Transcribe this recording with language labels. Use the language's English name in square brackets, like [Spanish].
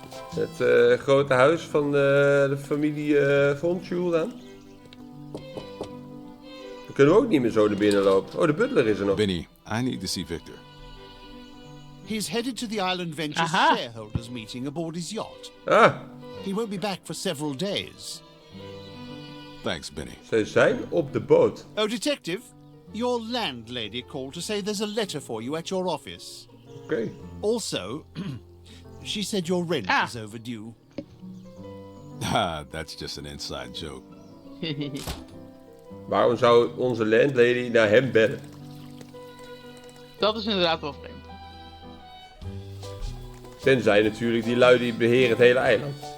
[Dutch] Het grote huis van de familie Fontule dan. Dan kunnen we ook niet meer zo naar binnen lopen. Oh, de butler is er nog. [English] Benny, I need to see Victor. He's headed to the Island Ventures Aha. shareholders meeting aboard his yacht. Ah, He won't be back for several days. Thanks, Benny. [Dutch] zij zijn op de boot. [English] Oh, detective, your landlady called to say there's a letter for you at your office. [Dutch] Oké. [English] Also, she said your rent is overdue. Ah, that's just an inside joke. [Dutch] Waarom zou onze landlady naar hem bellen? Dat is inderdaad wel vreemd. Tenzij natuurlijk die lui die beheren het hele eiland.